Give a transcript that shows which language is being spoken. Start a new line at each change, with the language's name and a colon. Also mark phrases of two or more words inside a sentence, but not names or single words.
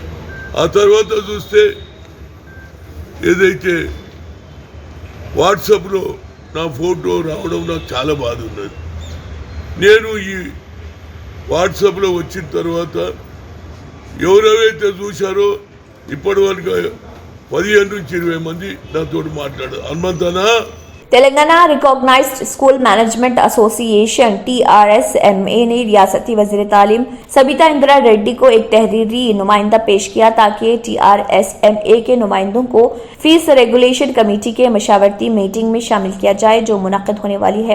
Telugu: ఆ తర్వాత చూస్తే ఏదైతే వాట్సాప్లో నా ఫోటో రావడం నాకు చాలా బాధ ఉన్నది। నేను ఈ వాట్సాప్లో వచ్చిన తర్వాత ఎవరెవరైతే చూశారో ఇప్పటి వరకు 15 నుంచి 20 మంది నాతో మాట్లాడారు। హనుమంతనా,
Urdu: تلنگانہ ریکگنائزڈ اسکول مینجمنٹ ایسوسی ایشن TRSMA نے ریاستی وزیر تعلیم سبیتا اندرا ریڈی کو ایک تحریری نمائندہ پیش کیا تاکہ TRSMA کے نمائندوں کو
English: fee regulation committee
Urdu: کے مشاورتی میٹنگ میں شامل کیا جائے جو منعقد ہونے والی ہے۔